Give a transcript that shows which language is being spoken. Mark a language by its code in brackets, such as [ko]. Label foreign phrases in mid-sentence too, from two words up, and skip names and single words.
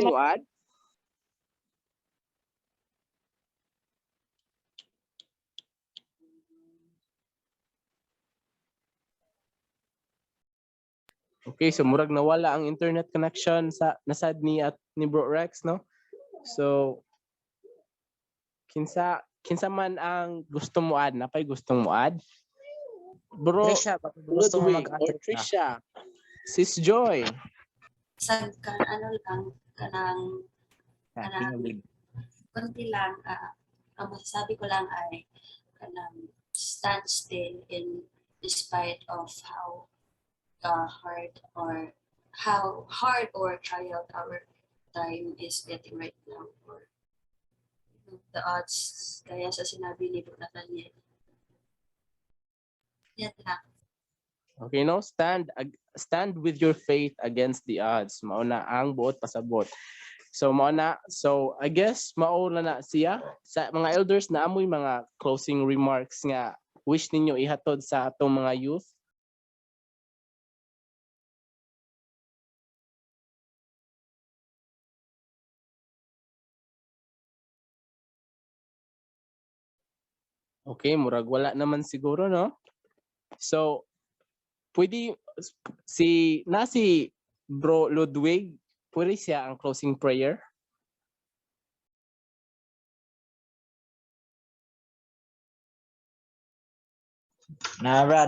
[ceb] nakuha okay, so murag nawala ang [en] internet connection [ceb] sa nasad ni Bro Rex, no? So kinsa man ang gusto mo add, napay gustong mo add? Bro, [tl] Trisha, baka gusto mo Ludwig or mag-answer ka. Trisha, Sis Joy. Sa ano lang, kanang Tingog. konti lang, ang masasabi ko lang ay kanang [en] stand still in despite of how hard or trial our time is getting right now, or the odds, [tl] kaya sa sinabi ni Bro Nathaniel. Yan lang. Okay, no? [en] Stand with your faith against the odds. [ceb] Mao na ang buot pasabot. [en] So I guess [ceb] mauna na siya sa mga elders na amoy mga [en] closing remarks [ceb] nga wish ninyo ihatod sa atong mga youth. Okay, murag wala naman siguro, no? So pwede si Bro Ludwig, pwede siya ang [en] closing prayer. [ceb] Na, Brad.